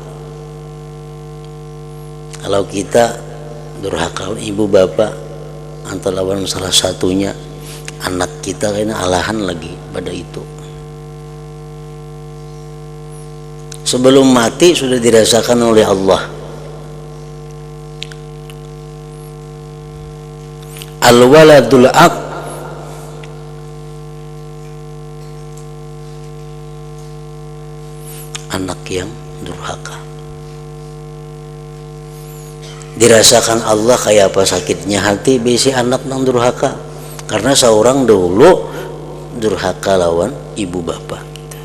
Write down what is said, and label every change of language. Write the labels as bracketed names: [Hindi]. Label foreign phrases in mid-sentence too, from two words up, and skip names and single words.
[Banjar] Kalau kita durhaka ibu bapak atau lawan salah satunya, anak kita kayaknya alahan lagi pada itu. [Indonesian] Sebelum mati sudah dirasakan oleh Allah. [Arabic] الولد العاق, [Indonesian] anak yang durhaka. [Banjar] Dirasakan Allah kayak apa sakitnya hati bisi anak nang durhaka, karena seorang dulu durhaka lawan ibu bapak.